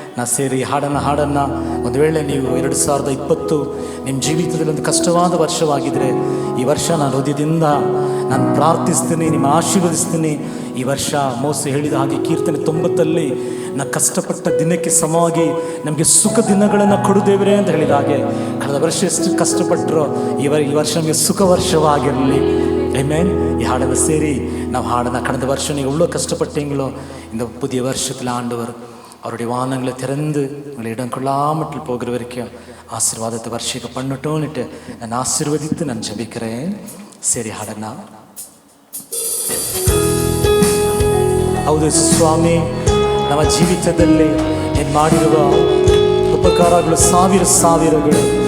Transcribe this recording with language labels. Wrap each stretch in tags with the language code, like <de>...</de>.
<kn>ನಾ ಸೇರಿ ಹಾಡನ್ನು ಒಂದು ವೇಳೆ ನೀವು 2020 ನಿಮ್ಮ ಜೀವಿತದಲ್ಲಿ ಒಂದು ಕಷ್ಟವಾದ ವರ್ಷವಾಗಿದ್ದರೆ, ಈ ವರ್ಷ ನಾನು ಹೃದಯದಿಂದ ನಾನು ಪ್ರಾರ್ಥಿಸ್ತೀನಿ, ನಿಮ್ಮ ಆಶೀರ್ವದಿಸ್ತೀನಿ. ಈ ವರ್ಷ ಮೋಸ ಹೇಳಿದ ಹಾಗೆ ಕೀರ್ತನೆ 90 ನಾ ಕಷ್ಟಪಟ್ಟ ದಿನಕ್ಕೆ ಸಮವಾಗಿ ನಮಗೆ ಸುಖ ದಿನಗಳನ್ನು ಕೊಡು ದೇವರೇ ಅಂತ ಹೇಳಿದ ಹಾಗೆ, ಕಳೆದ ವರ್ಷ ಎಷ್ಟು ಕಷ್ಟಪಟ್ಟರೋ ಈ ವರ್ಷ ನಮಗೆ ಸುಖ ವರ್ಷವಾಗಿರಲಿ. ಆಮೆನ್. ಈ ಹಾಡನ್ನು ಸೇರಿ ನಾವು ಹಾಡನ್ನು,</kn> <ta>கடந்த வருஷம் நீங்கள் எவ்வளோ கஷ்டப்பட்டீங்களோ, இந்த புதிய வருஷத்தில் ஆண்டவர் அவருடைய வானங்களை திறந்து உங்களை இடம் கொள்ளாமட்டில் போகிற வரைக்கும் ஆசீர்வாதத்தை ವರ್ಷಿಕ பண்ணட்டோன்னுட்டு</ta> <kn>ನಾನು ಆಶೀರ್ವದಿತ್ತು ನಾನು</kn> <ta>ಜಪಿக்கிறேன்.</ta> <kn>ಸೇರಿ ಹಾಡನ್ನ. ಹೌದು ಸ್ವಾಮಿ, ನಮ್ಮ ಜೀವಿತದಲ್ಲಿ ಏನು ಮಾಡಿರುವ ಉಪಕಾರಗಳು ಸಾವಿರಗಳು.</kn>